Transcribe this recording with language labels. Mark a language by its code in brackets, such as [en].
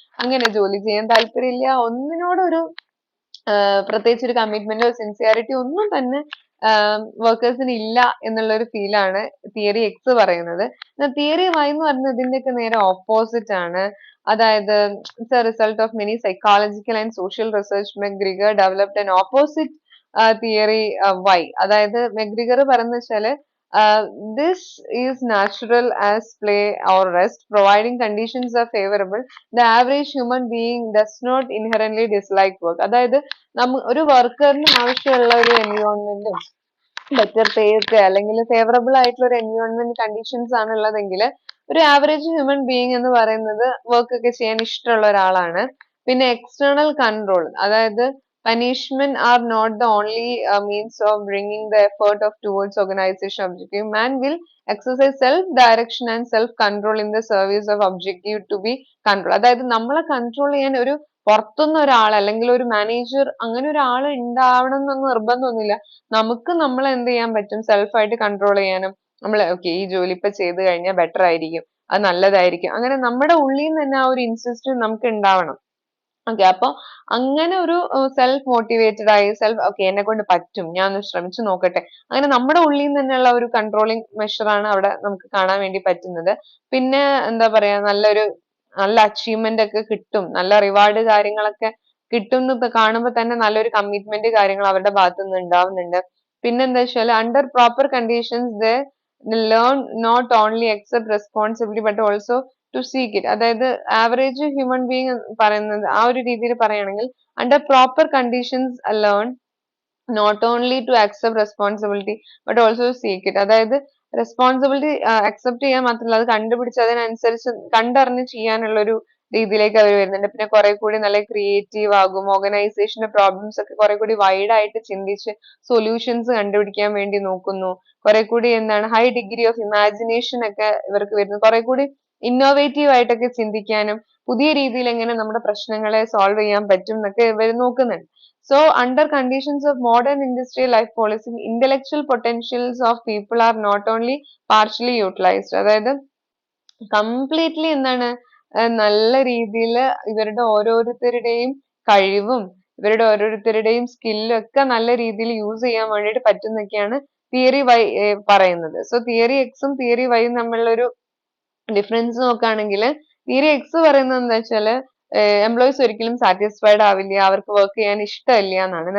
[ml] അങ്ങനെ ജോലി ചെയ്യാൻ താല്പര്യമില്ല, ഒന്നിനോടും ഒരു പ്രത്യേകിച്ച് ഒരു കമ്മിറ്റ്മെന്റോ സിൻസിയാരിറ്റി ഒന്നും തന്നെ വർക്കേഴ്സിന് ഇല്ല എന്നുള്ള ഒരു ഫീൽ ആണ് തിയറി എക്സ് പറയുന്നത്. തിയറി വൈ എന്ന് പറയുന്നത് ഇതിന്റെയൊക്കെ നേരെ ഓപ്പോസിറ്റ് ആണ്. അതായത് [en] It's a result of many psychological and social research. McGregor developed an opposite theory Y. [ml] അതായത് മെക്ഗ്രിഗർ പറയുന്നത് വെച്ചാല് [en] this is natural as play or rest, providing conditions are favorable. The average human being does not inherently dislike work. [ml] അതായത് ഒരു വർക്കറിന് ആവശ്യമുള്ള ഒരു എൻവിയോൺമെന്റും better പേ ഒക്കെ അല്ലെങ്കിൽ favourable ആയിട്ടുള്ള ഒരു എൻവിയോൺമെന്റ് കണ്ടീഷൻസ് ആണ് ഉള്ളതെങ്കിൽ ഒരു ആവറേജ് ഹ്യൂമൻ ബീയിങ് എന്ന് പറയുന്നത് വർക്ക് ഒക്കെ ചെയ്യാൻ ഇഷ്ടമുള്ള ഒരാളാണ്. പിന്നെ എക്സ്റ്റേണൽ കൺട്രോൾ, അതായത് [en] punishment are not the only means of bringing the effort of towards organization objective. Man will exercise self direction and self control in the service of objective to be control. [ml] അതായത് നമ്മളെ control ചെയ്യാൻ ഒരു പുറത്തുനിന്ന് ഒരാൾ അല്ലെങ്കിൽ ഒരു manager അങ്ങനെ ഒരാൾ ഉണ്ടാവണം എന്നൊന്നും നിർബന്ധമൊന്നുമില്ല. നമുക്ക് നമ്മളെ എന്ത് ചെയ്യാൻ പറ്റും, സെൽഫ് ആയിട്ട് കൺട്രോൾ ചെയ്യാനും. നമ്മൾ ഓക്കെ ഈ ജോലി ഇപ്പൊ ചെയ്ത് കഴിഞ്ഞാൽ ബെറ്റർ ആയിരിക്കും, അത് നല്ലതായിരിക്കും, അങ്ങനെ നമ്മുടെ ഉള്ളിൽ നിന്ന് തന്നെ ആ ഒരു ഇൻസിസ്റ്റ് നമുക്ക് ഉണ്ടാവണം. ഓക്കെ, അപ്പൊ അങ്ങനെ ഒരു സെൽഫ് മോട്ടിവേറ്റഡ് ആയി ഓക്കെ എന്നെ കൊണ്ട് പറ്റും, ഞാൻ ഒന്ന് ശ്രമിച്ചു നോക്കട്ടെ, അങ്ങനെ നമ്മുടെ ഉള്ളിൽ നിന്ന് തന്നെയുള്ള ഒരു കൺട്രോളിങ് മെഷർ ആണ് അവിടെ നമുക്ക് കാണാൻ വേണ്ടി പറ്റുന്നത്. പിന്നെ എന്താ പറയാ, നല്ല അച്ചീവ്മെന്റ് ഒക്കെ കിട്ടും, നല്ല റിവാർഡ് കാര്യങ്ങളൊക്കെ കിട്ടും എന്ന് കാണുമ്പോൾ തന്നെ നല്ലൊരു കമ്മിറ്റ്മെന്റ് കാര്യങ്ങൾ അവരുടെ ഭാഗത്തു നിന്ന് ഉണ്ടാവുന്നുണ്ട്. പിന്നെന്താ വെച്ചാൽ [en] Under proper conditions learn not only accept responsibility but also to seek it. [ml] അതായത് ആവറേജ് ഹ്യൂമൻ ബീങ് പറയുന്നത് ആ ഒരു രീതിയിൽ പറയുകയാണെങ്കിൽ [en] under proper conditions learn not only to accept responsibility but also to seek it. [ml] അതായത് റെസ്പോൺസിബിലിറ്റി അക്സെപ്റ്റ് ചെയ്യാൻ മാത്രമല്ല അത് കണ്ടുപിടിച്ച് അതിനനുസരിച്ച് കണ്ടറിഞ്ഞ് ചെയ്യാനുള്ള ഒരു രീതിയിലേക്ക് അവർ വരുന്നുണ്ട്. പിന്നെ കുറെ കൂടി നല്ല ക്രിയേറ്റീവ് ആകും, ഓർഗനൈസേഷന്റെ പ്രോബ്ലംസ് ഒക്കെ കുറെ കൂടി വൈഡ് ആയിട്ട് ചിന്തിച്ച് സൊല്യൂഷൻസ് കണ്ടുപിടിക്കാൻ വേണ്ടി നോക്കുന്നു. കുറെ കൂടി എന്താണ് ഹൈ ഡിഗ്രി ഓഫ് ഇമാജിനേഷൻ ഒക്കെ ഇവർക്ക് വരുന്നു. കുറെ കൂടി ഇന്നോവേറ്റീവ് ആയിട്ടൊക്കെ ചിന്തിക്കാനും പുതിയ രീതിയിൽ എങ്ങനെ നമ്മുടെ പ്രശ്നങ്ങളെ സോൾവ് ചെയ്യാൻ പറ്റും എന്നൊക്കെ ഇവർ നോക്കുന്നുണ്ട്. [en] So, under conditions of modern industrial life policy, intellectual potentials of people are not only partially utilized. [ml] അതായത് കംപ്ലീറ്റ്ലി എന്താണ് നല്ല രീതിയിൽ ഇവരുടെ ഓരോരുത്തരുടെയും കഴിവും ഇവരുടെ ഓരോരുത്തരുടെയും സ്കില്ലും ഒക്കെ നല്ല രീതിയിൽ യൂസ് ചെയ്യാൻ വേണ്ടിയിട്ട് പറ്റുന്നൊക്കെയാണ് തിയറി വൈ പറയുന്നത്. സോ തിയറി എക്സും തിയറി വൈയും തമ്മിലുള്ള ഒരു ഡിഫറൻസ് നോക്കുകയാണെങ്കിൽ തിയറി എക്സ് പറയുന്നത് എന്താ വെച്ചാല് എംപ്ലോയീസ് ഒരിക്കലും സാറ്റിസ്ഫൈഡ് ആവില്ല, അവർക്ക് വർക്ക് ചെയ്യാൻ ഇഷ്ടമില്ല എന്നാണ്.